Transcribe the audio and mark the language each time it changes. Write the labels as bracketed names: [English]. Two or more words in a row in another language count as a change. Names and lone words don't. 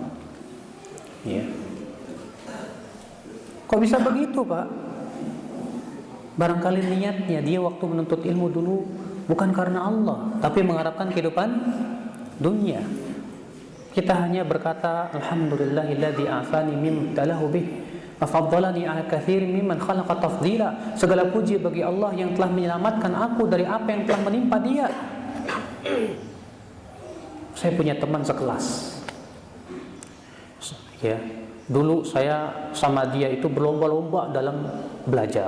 [Indonesian] Ya. Kok bisa begitu Pak? Barangkali niatnya dia waktu menuntut ilmu dulu bukan karena Allah, tapi mengharapkan kehidupan dunia. [Arabic] Kita hanya berkata الحمد لله الذي عافاني مما ابتلاه به وفضلني على كثير ممن خلق تفضيلا. [Indonesian] Segala puji bagi Allah yang telah menyelamatkan aku dari apa yang telah menimpa dia. Saya punya teman sekelas. Ya, dulu saya sama dia itu berlomba-lomba dalam belajar.